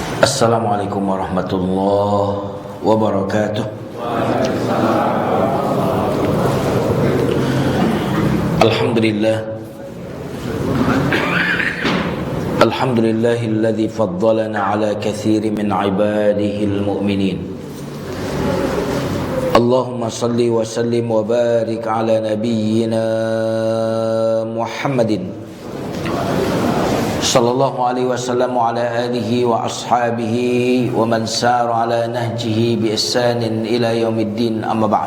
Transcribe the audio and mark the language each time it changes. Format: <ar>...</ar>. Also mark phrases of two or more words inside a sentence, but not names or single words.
<ar>السلام عليكم ورحمة الله وبركاته. Alhamdulillah. الحمد لله الذي فضلنا على كثير من عباده المؤمنين. اللهم صل وسلم وبارك على نبينا محمد صلى الله عليه وسلم وعلى آله وأصحابه ومن سار على نهجه بإحسان إلى يوم الدين، أما بعد.</ar>